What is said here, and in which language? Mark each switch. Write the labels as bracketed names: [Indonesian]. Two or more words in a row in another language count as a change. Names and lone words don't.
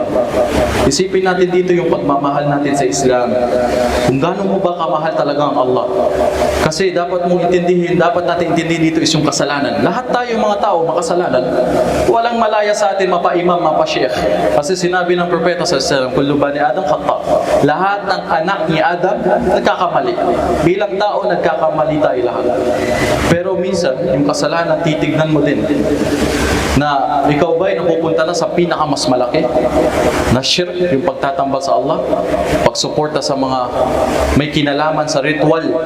[Filipino] Isipin natin dito yung pagmamahal natin sa Islam. Kung gaano mo ba kamahal talaga ang Allah. Kasi dapat mong intindihin, dapat natin intindihin dito is yung kasalanan. Lahat tayo mga tao makasalanan. Walang malaya sa atin mapa-imam, mapa-sheikh. Kasi sinabi ng propeta sa Islam, [Arabic] كل بني آدم خطاء. [Filipino] Lahat ng anak ni Adam nagkakamali. Bilang tao, nagkakamali tayo lahat. Pero minsan, yung kasalanan, titignan mo din na ikaw ba'y napupunta na sa pinakamas malaki na shirk, yung pagtatambal sa Allah, pagsuporta sa mga may kinalaman sa ritual.